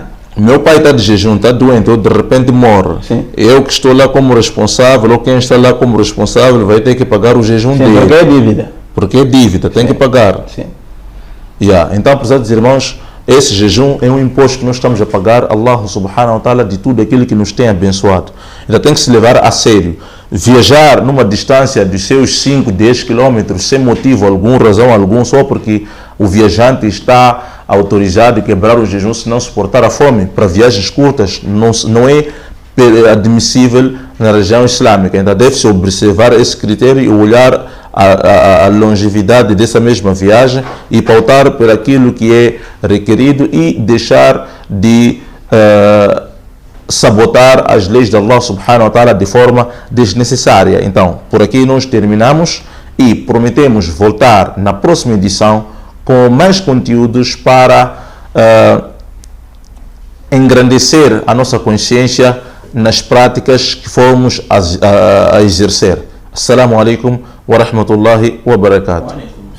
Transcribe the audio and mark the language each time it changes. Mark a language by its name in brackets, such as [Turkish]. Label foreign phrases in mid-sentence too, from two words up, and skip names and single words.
[Portuguese] Meu pai está de jejum, está doente, ou de repente morre. Sim. Eu que estou lá como responsável, ou quem está lá como responsável, vai ter que pagar o jejum dele. Porque é dívida. Porque é dívida, tem que pagar. Sim. Então, apesar dos irmãos, esse jejum é um imposto que nós estamos a pagar a [Arabic] الله سبحانه وتعالى [Portuguese] de tudo aquilo que nos tem abençoado. Então tem que se levar a sério. Viajar numa distância de seus 5, 10 quilômetros sem motivo algum, razão algum, só porque o viajante está autorizado a quebrar o jejum se não suportar a fome. Para viagens curtas não é admissível na região islâmica. Então deve-se observar esse critério e olhar a longevidade dessa mesma viagem e pautar por aquilo que é requerido e deixar de sabotar as leis de [Arabic] الله سبحانه وتعالى [Portuguese] de forma desnecessária. Então, por aqui nós terminamos e prometemos voltar na próxima edição com mais conteúdos para engrandecer a nossa consciência nas práticas que formos a exercer. [Arabic] السلام عليكم ورحمة الله وبركاته.